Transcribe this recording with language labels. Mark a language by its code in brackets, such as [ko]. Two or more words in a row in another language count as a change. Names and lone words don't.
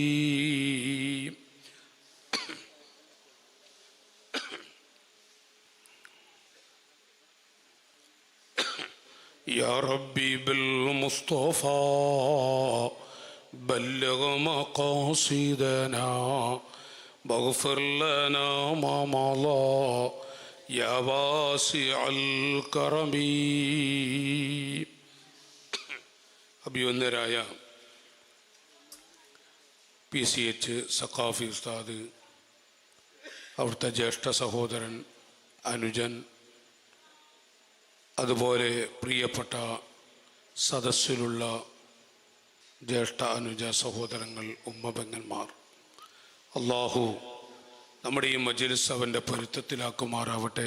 [ar] يا ربي بالمصطفى بلغ مقاصدنا واغفر لنا ما مضى يا واسع الكرم. [ml] അഭിവന്ദരായ PCH സഖാഫി ഉസ്താദ്, അവിടുത്തെ ജ്യേഷ്ഠ സഹോദരൻ, അനുജൻ, അതുപോലെ പ്രിയപ്പെട്ട സദസ്സിലുള്ള ജ്യേഷ്ഠ അനുജ സഹോദരങ്ങൾ, ഉമ്മബെങ്ങന്മാർ, അള്ളാഹു നമ്മുടെ ഈ മജ്ലിസ് അവൻ്റെ പൊരുത്തത്തിലാക്കുമാറാവട്ടെ.